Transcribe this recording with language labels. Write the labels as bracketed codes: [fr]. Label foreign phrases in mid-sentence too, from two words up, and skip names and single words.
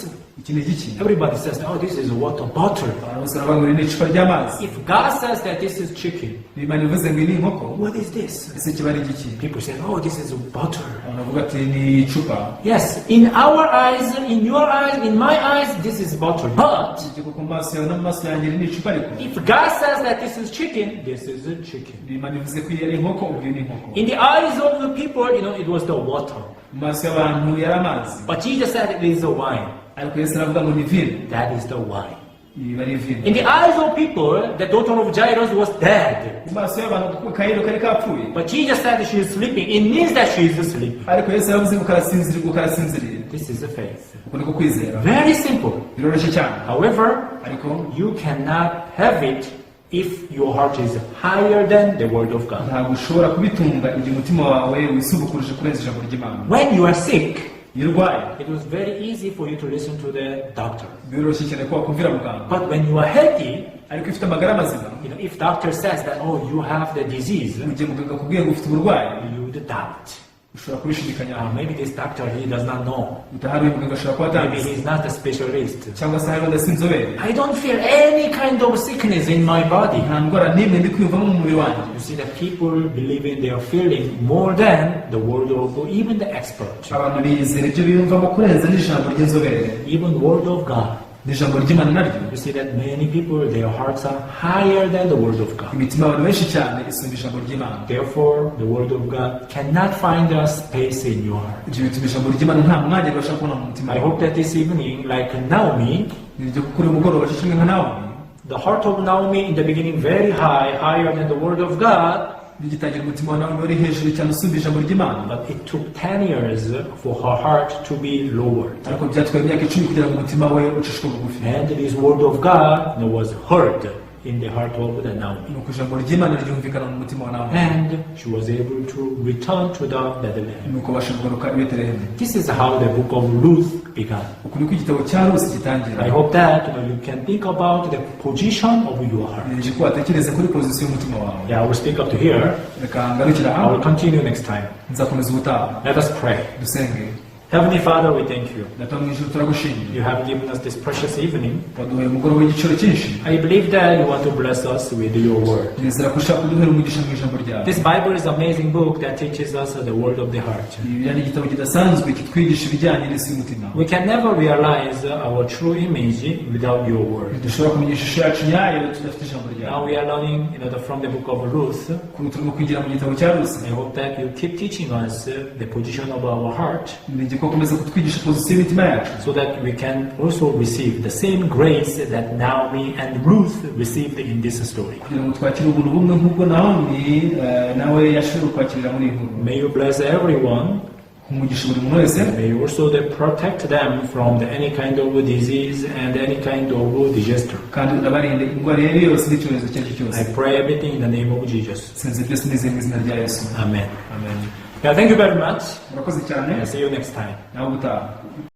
[rw] iki ni igiki? [en] Everybody says, oh, this is a water bottle. [rw] abantu bose baravuga ngo iri ni icupa ry'amazi. [en] If God says that this is chicken, [rw] Imana ivuze ngo iri ni inkoko, [en] what is this? [rw] ese kiba ari igiki? [en] People say, oh, this is a bottle. [rw] abantu bavuga ati ni icupa. [en] Yes, in our eyes, in your eyes, in my eyes, this is bottle. But [rw] igiko ku maso yawe no mu maso yanjye iri ni icupa, ariko [en] if God says that this is chicken, this is a chicken. [rw] Imana ivuze ko iyi ari inkoko, ubwo iyi ni inkoko. [en] In the eyes of the people, it was the water. [rw] mu maso y'abantu yari amazi, [en] But Jesus said it is a wine. [rw] ariko Yesu aravuga ngo ni vino. [en] That is the wine. [rw] iba ari vino. [en] In the eyes of people, the daughter of Jairus was dead. [rw] mu maso y'abantu Kayiro kari kapfuye, [en] But Jesus said she is sleeping. It means that she is sleeping. [rw] ariko Yesu yavuze ngo karasinziriye, ubwo karasinziriye. [en] This is the faith. [rw] uko niko kwizera. [en] Very simple. [rw] biroroshye cyane, [en] However, [rw] ariko [en] you cannot have it if your heart is higher than the word of God. [rw] ntabwo ushobora kubitunga igihe umutima wawe wisubukuruje kurenza ijambo ry'Imana. [en] When you are sick, [rw] iyo urwaye, [en] it was very easy for you to listen to the doctor. [rw] biroroshye cyane ko wakumvira muganga. [en] But when you are healthy, [rw] ariko ifite amagara mazima, [en] if doctor says that, oh, you have the disease, [rw] mu gihe muganga akubwiye ngo ufite uburwayi, [en] you would doubt. [rw] ushobora kubishidikanyaho. [en] Maybe this doctor, he does not know. [rw] utahari uyu muganga ashobora kuba [en] Maybe [rw] atabizi, [en] he's not a specialist. [rw] cyangwa se hari wenda si inzobere. [en] I don't feel any kind of sickness in my body. [rw] nta ndwara n'imwe ndi kwiyumvamo mu mubiri wanjye. [en] You see that people believe in their feeling more than the word of God, even the expert. [rw] abantu bizera ibyo biyumvamo kurenza n'ijambo ry'inzobere, [en] Even word of God. [rw] n'ijambo ry'Imana naryo. [en] You see that many people, their hearts are higher than the word of God. [rw] imitima y'abantu benshi cyane isumba ijambo ry'Imana. [en] Therefore, the word of God cannot find a space in your heart. [rw] ibyo bituma ijambo ry'Imana nta mwanya ribasha kubona mu mutima [en] I [rw] wawe. [en] hope that this evening, like Naomi, [rw] nibyo kuko uri mugoroba kimwe nka Nawomi, [en] the heart of Naomi in the beginning very high, higher than the word of God, [rw] bigitangira umutima wa Nawomi wari hejuru cyane usumba ijambo ry'Imana. [en] but it took 10 years for her heart to be lowered. [rw] ariko byatwaye imyaka 10 kugira ngo umutima we ucishwe bugufi. [en] And this word of God was heard in the heart of the Naomi. [rw] nuko ijambo ry'Imana ryumvikana mu mutima wa Nawomi, [en] And she was able to return to the Bethlehem. [rw] nuko basha kugaruka i Betelehemu. [en] This is how the book of Ruth began. [rw] uku niko igitabo cya Rusi gitangira. [en] I hope that you can think about the position of your heart. [rw] nje ko watekereza kuri pozisiyo y'umutima wawe. [en] Yeah, I will speak up to here. [rw] reka ngarukira [en] I will [rw] aho, [en] continue next time. [rw] nzakomeza ubutaha. [en] Let us pray. [rw] dusenge. [en] Heavenly Father, we thank you. [rw] data mu ijuru turagushimiye, [en] You have given us this precious evening. [rw] waduhaye umugoroba w'igiciro cyinshi. [en] I believe that you want to bless us with your word. [rw] nizera ko ushaka kuduhera umugisha mu ijambo ryawe. [en] This Bible is an amazing book that teaches us the word of the heart. [rw] Bibiliya ni igitabo kidasanzwe kitwigisha ibijyanye n'isi y'umutima. [en] We can never realize our true image without your word. [rw] dushobora kumenya ishusho yacu nyayo tudafite ijambo ryawe. [en] Now we are learning from the book of Ruth. [rw] kuri turimo kwigira mu gitabo cya Rusi. [en] I hope that you keep teaching us the position of our heart, [rw] nige ko komeza kutwigisha pozisiyo y'imitima yacu, [en] so that we can also receive the same grace that Naomi and Ruth received in this story. [rw] kugira ngo twakire ubuntu bumwe nk'ubwo Nawomi nawe yashoboye kwakirira muri iyi nkuru. [en] May you bless everyone [rw] umugisha buri muntu wese. [en] May you also protect them from any kind of disease and any kind of disaster. [rw] kandi unabarinde indwara iyo ari yo yose n'icyorezo icyo ari cyo cyose. [en] I pray everything in the name of Jesus. [rw] Sinzi byose nizeye mu izina rya Yesu. [en] Amen. Amen. Yeah, thank you very much. [rw] Murakoze cyane. [en] See you next time. [rw] Nawe ubutaha.